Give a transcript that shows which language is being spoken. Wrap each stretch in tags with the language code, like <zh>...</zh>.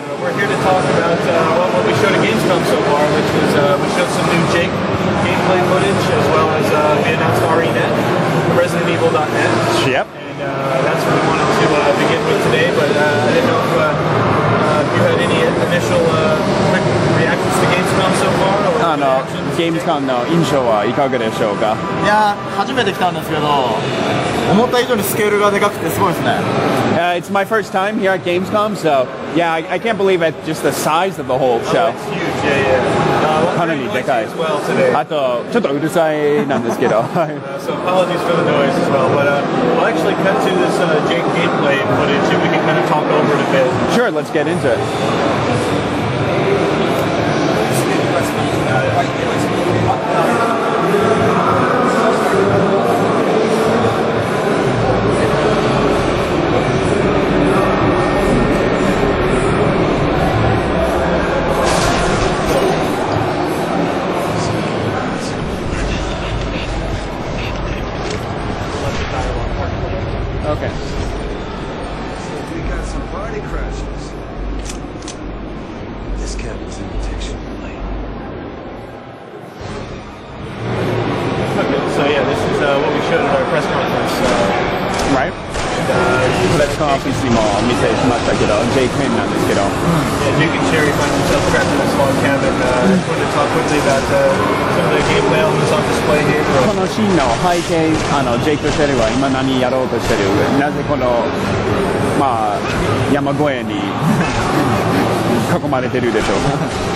<en>We're here to talk about what we showed at Gamescom so far, which was we showed some new Jake gameplay footage, as well as we announced Renette, ResidentEvil.net. Yep. And that's what we wanted to begin with today, but I didn't know if you had any initial quick reactions to Gamescom so far?</en> <ja>Gamescom の印象はいかがでしょうか？いや、初めて来たんですけど、思った以上にスケールがでかくてすごいですね。</ja> <en>It's my first time here at Gamescom, so yeah, I can't believe it, just the size of the whole show. Oh, it's huge, yeah.</en> <ja>かなりでかい。</ja> <en>Well today.</en> <ja>あとちょっとうるさいなんですけど。</ja> <en>So apologies for the noise as well, but we'll actually cut to this Jake gameplay footage and we can kind of talk over it a bit. Sure, let's get into it. Okay. We got some party crashes. This cabin's invitation late. Okay, so yeah, this is what we showed at our press conference. Right?</en> <ja>プレスコンフィスも見てしまったけど、Jake編なんですけど。</ja> <en>Yeah, Jake and Sherry find themselves trapped in this log cabin. I just wanted to talk quickly about some of the gameplay elements on display here.</en> <ja>このシーンの背景、ジェイクとシェリーは今何やろうとしてる？なぜこの、まあ、山小屋に囲まれてるでしょうか？</ja>